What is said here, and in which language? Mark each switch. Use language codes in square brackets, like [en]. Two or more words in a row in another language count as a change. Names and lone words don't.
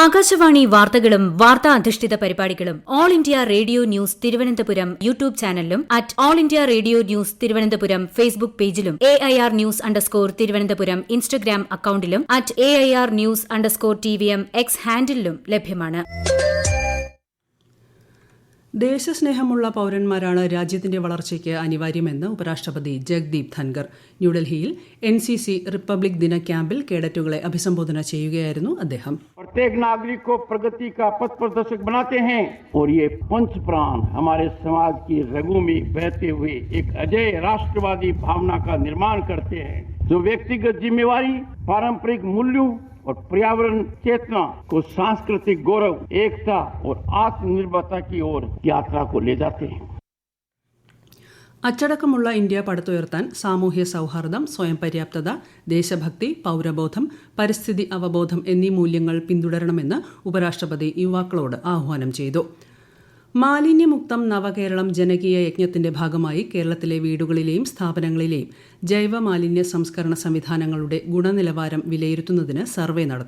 [ml] ആകാശവാണി വാർത്തകളും വാർത്താ അധിഷ്ഠിത പരിപാടികളും ഓൾ ഇന്ത്യ റേഡിയോ ന്യൂസ് തിരുവനന്തപുരം യൂട്യൂബ് ചാനലിലും അറ്റ് ഓൾ ഇന്ത്യ റേഡിയോ ന്യൂസ് തിരുവനന്തപുരം ഫേസ്ബുക്ക് പേജിലും AIR ന്യൂസ് _തിരുവനന്തപുരം ഇൻസ്റ്റഗ്രാം അക്കൌണ്ടിലും അറ്റ് AIR ന്യൂസ് _TVM X ഹാൻഡിലും ലഭ്യമാണ്. ദേശസ്നേഹമുള്ള പൌരന്മാരാണ് രാജ്യത്തിന്റെ വളർച്ചയ്ക്ക് അനിവാര്യമെന്ന് ഉപരാഷ്ട്രപതി ജഗ്ദീപ് ധൻകർ. ന്യൂഡൽഹിയിൽ NCC റിപ്പബ്ലിക് ദിന ക്യാമ്പിൽ കേഡറ്റുകളെ അഭിസംബോധന ചെയ്യുകയായിരുന്നു അദ്ദേഹം. [hi] प्रत्येक नागरिक को प्रगति का पथ प्रदर्शक बनाते हैं और ये पंच प्राण हमारे समाज की रगों में बहते हुए एक अजय राष्ट्रवादी भावना का निर्माण करते हैं, जो व्यक्तिगत जिम्मेवारी, पारंपरिक मूल्यों और पर्यावरण चेतना को सांस्कृतिक गौरव, एकता और आत्मनिर्भरता की ओर यात्रा को ले जाते हैं. [ml] അച്ചടക്കമുള്ള ഇന്ത്യ പടുത്തുയർത്താൻ സാമൂഹ്യ സൗഹാർദ്ദം, സ്വയം പര്യാപ്തത, ദേശഭക്തി, പൌരബോധം, പരിസ്ഥിതി അവബോധം എന്നീ മൂല്യങ്ങൾ പിന്തുടരണമെന്ന് ഉപരാഷ്ട്രപതി യുവാക്കളോട് ആഹ്വാനം ചെയ്തു. മാലിന്യമുക്തം നവകേരളം ജനകീയ യജ്ഞത്തിന്റെ ഭാഗമായി കേരളത്തിലെ വീടുകളിലെയും സ്ഥാപനങ്ങളിലെയും ജൈവ മാലിന്യ സംസ്കരണ സംവിധാനങ്ങളുടെ ഗുണനിലവാരം വിലയിരുത്തുന്നതിന് സർവേ നടത്തും.